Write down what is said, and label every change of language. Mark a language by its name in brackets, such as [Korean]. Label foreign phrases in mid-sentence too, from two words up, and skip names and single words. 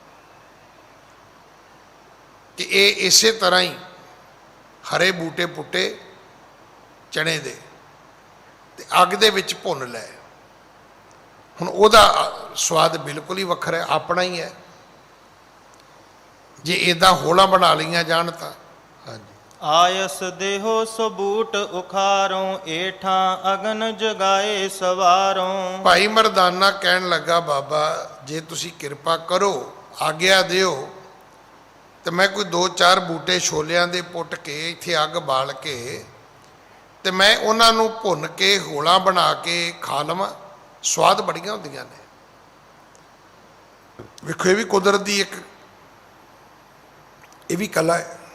[Punjabi] ਕਿ ਇਹ ਇਸੇ ਤਰ੍ਹਾਂ ਹੀ ਹਰੇ ਬੂਟੇ ਪੁੱਟੇ ਚਣੇ ਦੇ ਤੇ ਅੱਗ ਦੇ ਵਿੱਚ ਭੁੰਨ ਲੈ। ਹੁਣ ਉਹਦਾ ਸਵਾਦ ਬਿਲਕੁਲ ਹੀ ਵੱਖਰਾ ਹੈ, ਆਪਣਾ ਹੀ ਹੈ। ਜੇ ਇੱਦਾਂ ਹੋਲਾਂ ਬਣਾ ਲਈਆਂ ਜਾਣ ਤਾਂ। ਹਾਂਜੀ। [Hindi] आयस देहो सबूट उखारों, एठा अगन जगाए सवारों। [Punjabi] ਭਾਈ ਮਰਦਾਨਾ ਕਹਿਣ ਲੱਗਾ, ਬਾਬਾ ਜੇ ਤੁਸੀਂ ਕਿਰਪਾ ਕਰੋ, ਆਗਿਆ ਦਿਓ, ਤੇ ਮੈਂ ਕੋਈ 2-4 ਬੂਟੇ ਛੋਲਿਆਂ ਦੇ ਪੁੱਟ ਕੇ ਇੱਥੇ ਅੱਗ ਬਾਲ ਕੇ ਤੇ ਮੈਂ ਉਹਨਾਂ ਨੂੰ ਭੁੰਨ ਕੇ ਹੋਲਾਂ ਬਣਾ ਕੇ ਖਾ ਲਵਾਂ। ਸਵਾਦ ਬੜੀਆਂ ਹੁੰਦੀਆਂ ਨੇ। ਵੇਖੋ, ਇਹ ਵੀ ਕੁਦਰਤ ਦੀ ਇੱਕ ਇਹ ਵੀ ਕਲਾ ਹੈ।